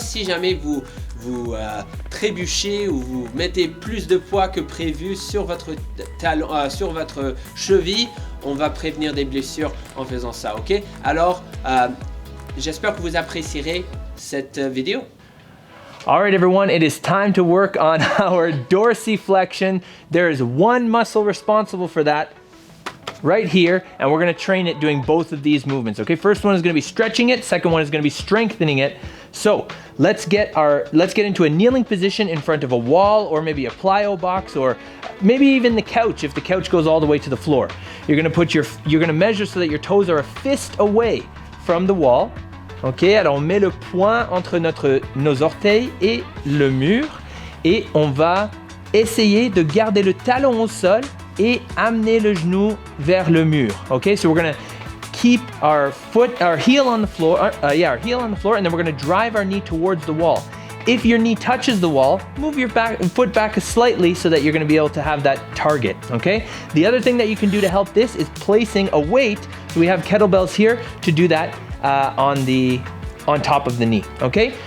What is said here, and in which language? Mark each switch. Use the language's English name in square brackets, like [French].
[French] Si jamais vous trébuchez ou vous mettez plus de poids que prévu sur votre talon, sur votre cheville, on va prévenir des blessures en faisant ça. Ok, alors j'espère que vous apprécierez cette vidéo. [English] All right, everyone, it is time to work on our dorsiflexion. There is one muscle responsible for that right here, and we're going to train it doing both of these movements. Okay, first one is going to be stretching it, second one is going to be strengthening it. So let's get into a kneeling position in front of a wall, or maybe a plyo box, or maybe even the couch if the couch goes all the way to the floor. You're going to measure so that your toes are a fist away from the wall. [French] Ok, alors on met le poing entre nos orteils et le mur, et on va essayer de garder le talon au sol et amener le genou vers le mur. [English] Okay, so we're gonna keep our heel on the floor, our heel on the floor, and then we're gonna drive our knee towards the wall. If your knee touches the wall, move your foot back slightly so that you're gonna be able to have that target, okay? The other thing that you can do to help this is placing a weight. So we have kettlebells here to do that on top of the knee, okay?